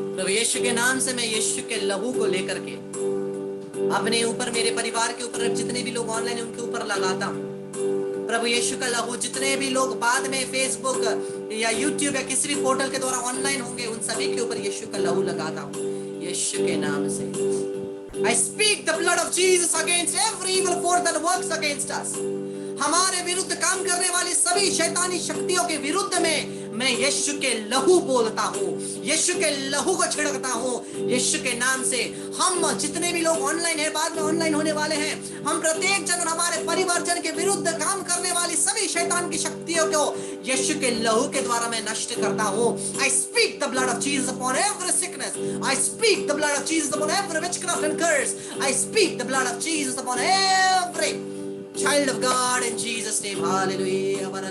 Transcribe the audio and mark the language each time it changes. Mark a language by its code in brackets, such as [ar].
[hi] यीशु के नाम से मैं यीशु के लहू को लेकर के अपने ऊपर, मेरे परिवार के ऊपर, जितने भी लोग ऑनलाइन हैं उनके ऊपर लगाता हूँ। प्रभु यीशु का लहू, जितने भी लोग बाद में फेसबुक या यूट्यूब या किसी भी पोर्टल के द्वारा ऑनलाइन होंगे उन सभी के ऊपर यीशु का लहू लगाता हूँ यीशु के नाम से। [en] I speak the blood of Jesus against every evil force that works against us. [hi] हमारे विरुद्ध काम करने वाली सभी शैतानी शक्तियों के विरुद्ध में मैं यीशु के लहू बोलता हूँ, यीशु के लहू को छिड़कता हूँ यीशु के नाम से। हम जितने भी लोग ऑनलाइन है, बाद में ऑनलाइन होने वाले हैं, हम प्रत्येक जन और हमारे परिवार जन के विरुद्ध काम करने वाली सभी शैतान की शक्तियों को यीशु के लहू के द्वारा मैं नष्ट करता हूँ। [en] I speak the blood of Jesus upon every sickness. I speak the blood of Jesus upon every witchcraft and curse. I speak the blood of Jesus upon every child of God in Jesus name. Hallelujah.